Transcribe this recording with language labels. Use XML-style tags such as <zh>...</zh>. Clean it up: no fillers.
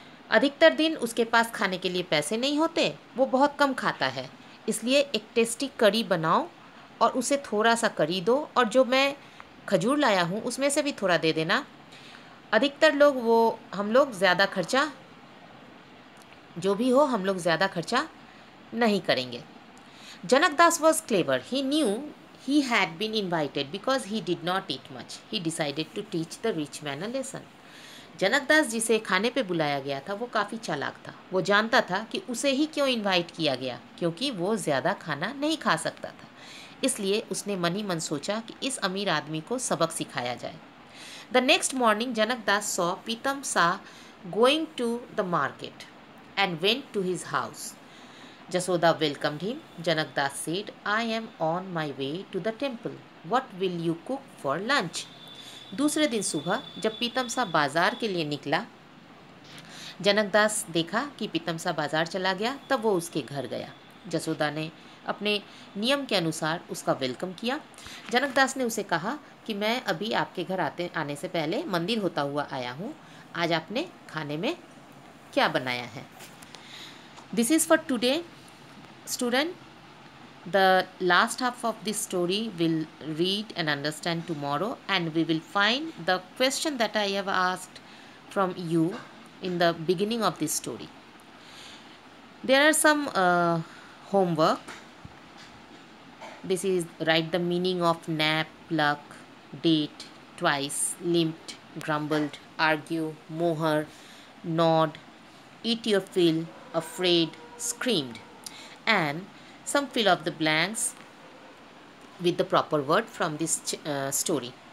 <hi>अधिकतर दिन उसके पास खाने के लिए पैसे नहीं होते, वो बहुत कम खाता है, इसलिए एक टेस्टी करी बनाओ और उसे थोड़ा सा करी दो और जो मैं खजूर लाया हूँ उसमें से भी थोड़ा दे देना। अधिकतर लोग हम लोग ज़्यादा खर्चा जो भी हो हम लोग ज़्यादा खर्चा नहीं करेंगे।</hi> <en>Janakdas was clever. He knew he had been invited because he did not eat much. He decided to teach the rich man a lesson.</en> <hi>Janakdas जिसे खाने पे बुलाया गया था वो काफ़ी चालाक था। वो जानता था कि उसे ही क्यों इनवाइट किया गया, क्योंकि वो ज़्यादा खाना नहीं खा सकता था। इसलिए उसने मन ही मन सोचा कि इस अमीर आदमी को सबक सिखाया जाए।</hi> <en>The next morning, Janakdas saw Pitam Sa going to the market and went to his house. Jasoda welcomed him. Janakdas said, "I am on my way to the temple. What will you cook for lunch?"</en> <hi>दूसरे दिन सुबह जब पीतम सा बाजार के लिए निकला, जनकदास देखा कि पीतम सा बाजार चला गया, तब वो उसके घर गया। जसोदा ने अपने नियम के अनुसार उसका वेलकम किया। जनकदास ने उसे कहा कि मैं अभी आपके घर आने से पहले मंदिर होता हुआ आया हूँ, आज आपने खाने में क्या बनाया है।</hi> <en>This is for today student. The last half of this story we'll read and understand tomorrow, and we will find the question that I have asked from you in the beginning of this story. There are some homework. This is write the meaning of nap, pluck, date, twice, limped, grumbled, argue, moher, nod, eat your fill, afraid, screamed, and some fill of the blanks with the proper word from this story.</en>